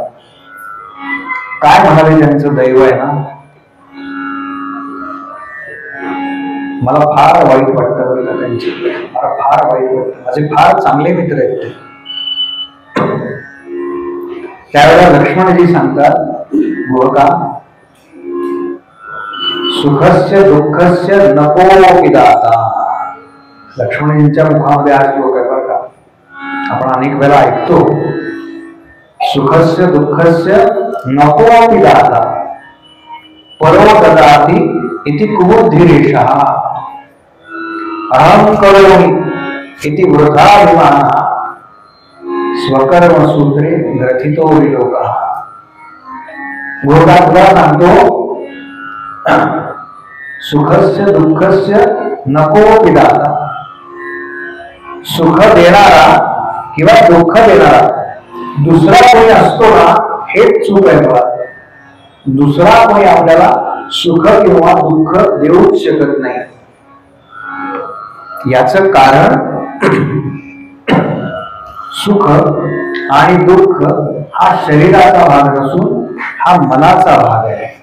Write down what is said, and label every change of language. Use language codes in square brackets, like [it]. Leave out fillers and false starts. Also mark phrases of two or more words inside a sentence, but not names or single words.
[mr] काय म्हणाले, त्यांचं दैव आहे ना. मला फार वाईट वाटतं बरं का त्यांची, मला फार वाईट वाटतं. माझे फार चांगले मित्र आहेत ते. त्यावेळेला लक्ष्मणजी सांगतात, [sa] गोळका सुखस्य दुःखस्य नको पिदाता. [mr] लक्ष्मणजींच्या मुखामध्ये हा श्लोक आहे बरं का, आपण अनेक वेळा ऐकतो. [sa] सुखस्य दुःखस्य नको पिदाता परो ददाति इति कुबुद्धिरेषः अहं करोमि इति वृथाभिमानः स्वकर्म सूत्रे ग्रथितो विलोकः. [mr] गोळका सांगतो, [sa] सुखस्य दुःखस्य नको पिदाता. [mr] सुख देणारा किंवा दुःख देणारा दुसरा कोणी असतो ना, हेच चूक आहे बघा. दुसरा कोणी आपल्याला सुख किंवा दुःख देऊच शकत नाही. याचं कारण सुख आणि दुःख हा शरीराचा भाग नसून हा मनाचा भाग आहे.